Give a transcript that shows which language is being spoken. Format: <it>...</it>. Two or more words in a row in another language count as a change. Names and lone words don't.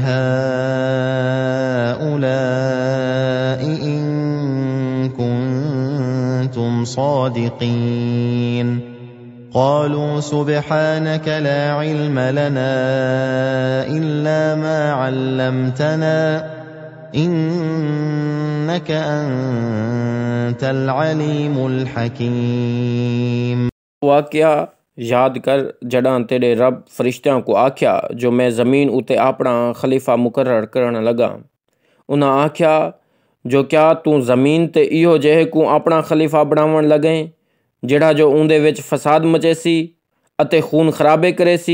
<ar>هَؤُلَاءِ إِن كُنتُمْ صَادِقِينَ قالوا سبحانك لا علم لنا إلا ما علمتنا إنك أنت العليم الحكيم।</ar> <skr>واقعہ یاد کر جڑاں تیرے رب فرشتیاں کو آکھیا جو میں زمین اتے اپنا خلیفہ مقرر کرن لگا. انہاں آکھیا جو کیا تو زمین تے ایہو جیہ کو اپنا خلیفہ بناون لگے جہڑا جو اوندے وچ فساد مچیسی اتے خون خرابے کریسی.</skr>